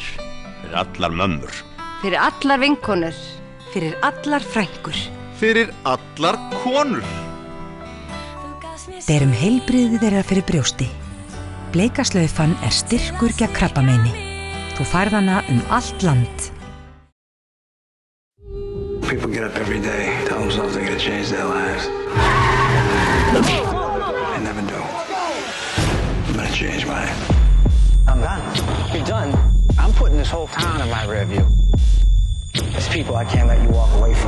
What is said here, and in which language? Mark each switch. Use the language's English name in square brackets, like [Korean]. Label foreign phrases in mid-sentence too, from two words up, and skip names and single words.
[Icelandic] Fyrir allar mömmur. Fyrir allar vinkonur. Fyrir allar frænkur. Fyrir allar konur. Berum heilbrigði þeirra fyrir brjósti. Bleikaslaufan styrkur gegn krabbameini. Þú færð hana allt land. [English] People get up every day, tell themselves they're gonna change their lives. I never do. I'm gonna change mine. I'm done. You're done? I'm putting this whole town in my rear view. There's people I can't let you walk away from.